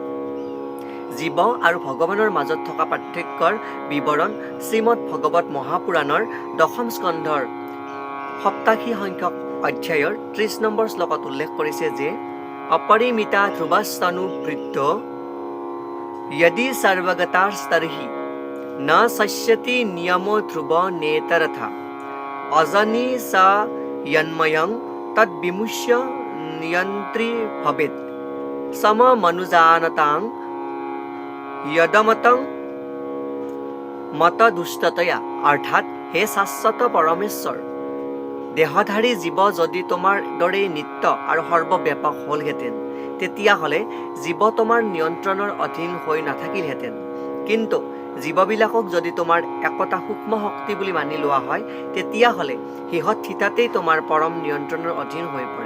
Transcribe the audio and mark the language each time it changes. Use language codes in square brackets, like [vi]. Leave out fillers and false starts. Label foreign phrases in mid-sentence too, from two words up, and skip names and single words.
[as] জীৱ আৰু ভগৱানৰ মাজত থকা পাৰ্থক্যৰ বিৱৰণ শ্ৰীমদ ভগৱত মহাপুৰাণৰ দশম স্কন্ধৰ 87 সংখ্যক অধ্যায়ৰ 30 নম্বৰ শ্লোকত উল্লেখ কৰিছে যে [sa] অপৰিমিতা ধ্ৰুৱস্তনুবৃদ্ধ यदि सर्वगतास्तर्हि न शस्यति नियमो ध्रुव नेतरथा अजनी स यन्मयं तद्विमुष्य नियन्त्री भवेत् सममनुजानतां यदमतं मतदुष्टतया। [as] অৰ্থাৎ হে শাশ্বত পৰমেশ্বৰ, দেহধাৰী জীৱ যদি তোমাৰ দৰেই নিত্য আৰু সৰ্বব্যাপক হ'লহেঁতেন, তেতিয়াহ'লে জীৱ তোমাৰ নিয়ন্ত্ৰণৰ অধীন হৈ নাথাকিলহেঁতেন। কিন্তু জীৱবিলাকক যদি তোমাৰ একতা সূক্ষ্ম শক্তি বুলি মানি লোৱা হয়, তেতিয়াহ'লে সিহঁত থিতাতেই তোমাৰ পৰম নিয়ন্ত্ৰণৰ অধীন হৈ পৰে।